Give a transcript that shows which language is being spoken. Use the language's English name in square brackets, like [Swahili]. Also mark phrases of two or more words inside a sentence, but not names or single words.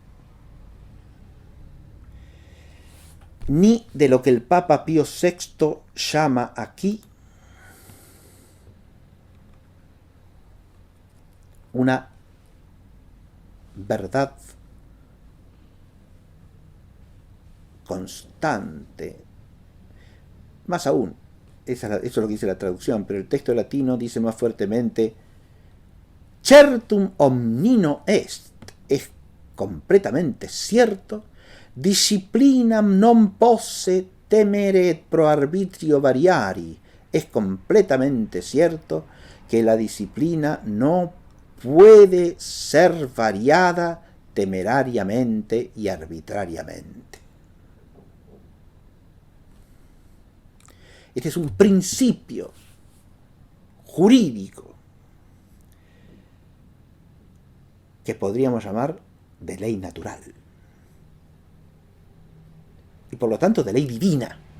[Spanish] ni de lo que el Papa Pío VI llama aquí una verdad constante. Más aún, eso es lo que dice la traducción, pero el texto latino dice más fuertemente: [Latin] certum omnino est, [Spanish] es completamente cierto, [Latin] disciplinam non posse temere et pro arbitrio variari, [Spanish] es completamente cierto que la disciplina no puede ser variada temerariamente y arbitrariamente. Este es un principio jurídico que podríamos llamar de ley natural y por lo tanto de ley divina.